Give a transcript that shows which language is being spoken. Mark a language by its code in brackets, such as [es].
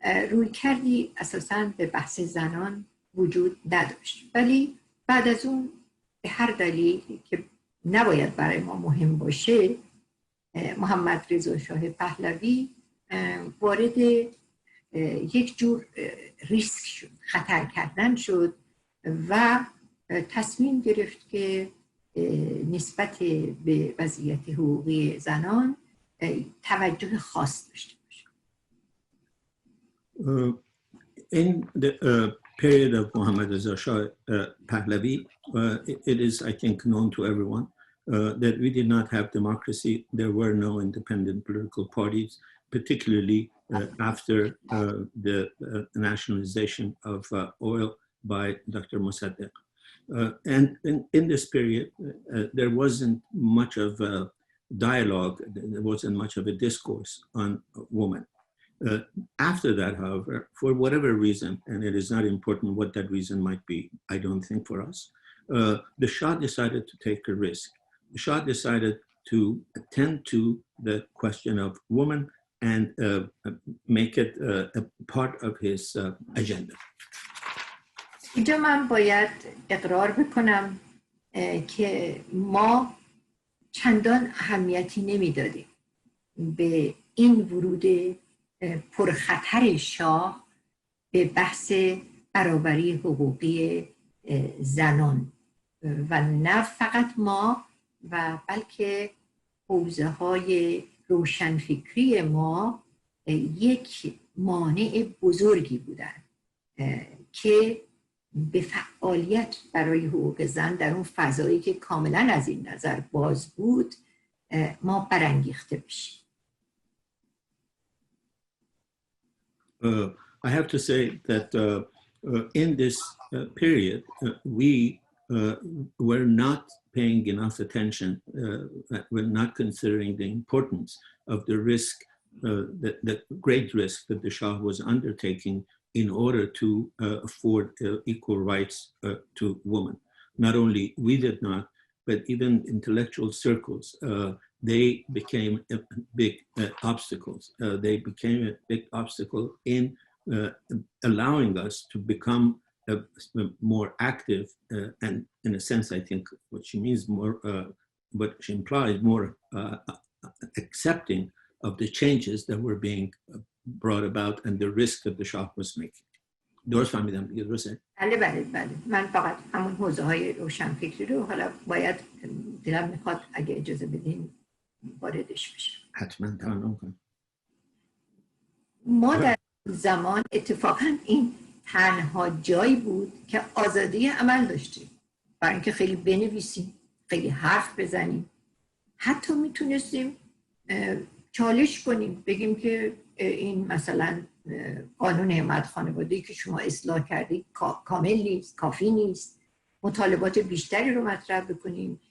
[fa] روی کردی اساساً به بحث زنان وجود نداشت، ولی بعد از اون به هر دلیلی که نباید برای ما مهم باشه، محمد رضا شاه پهلوی وارد یک جور ریسک شد، خطر کردن شد و تصمیم گرفت که نسبت به وضعیت حقوقی زنان توجه خاص داشته باشه. [en] In the period of Muhammad Reza Shah Pahlavi, it is, I think, known to everyone that we did not have democracy. There were no independent political parties, particularly after the nationalization of oil by Dr. Mossadegh. And in this period, there wasn't much of a dialogue, there wasn't much of a discourse on women. After that, however, for whatever reason, and it is not important what that reason might be, I don't think for us, the Shah decided to take a risk. The Shah decided to attend to the question of women and make it a part of his agenda. [fa] اینجا من باید اقرار بکنم که ما چندان اهمیتی نمیدادیم به این ورود پرخطر شاه به بحث برابری حقوقی زنان و نه فقط ما و بلکه حوزه های روشنفکری ما یک مانع بزرگی بودن که به فعالیت برای حقوق زن در اون فضایی که کاملا از این نظر باز بود ما برانگیخته بشیم. [en] I have to say that in this period, we were not paying enough attention, we're not considering the importance of the risk, the great risk that the Shah was undertaking in order to afford equal rights to women. Not only we did not, but even intellectual circles, they became big obstacles. They became a big obstacle in allowing us to become more active and, in a sense, I think what she means more, what she implies, more accepting of the changes that were being brought about and the risk that the Shah was making. [fa] درست فهمیدم دیگه، درسته؟ بله. من فقط همون حوزه های روشنفکری رو حالا باید دلم میخواد اگه اجازه بدین واردش بشم. حتما تمام کنم. ما در زمان اتفاقا این تنها جایی بود که آزادی عمل داشتیم، برای اینکه خیلی بنویسیم، خیلی حرف بزنیم، حتی میتونستیم چالش کنیم، بگیم که این مثلا قانون حمایت خانوادگی که شما اصلاح کردید کامل نیست، کافی نیست، مطالبات بیشتری رو مطرح بکنیم.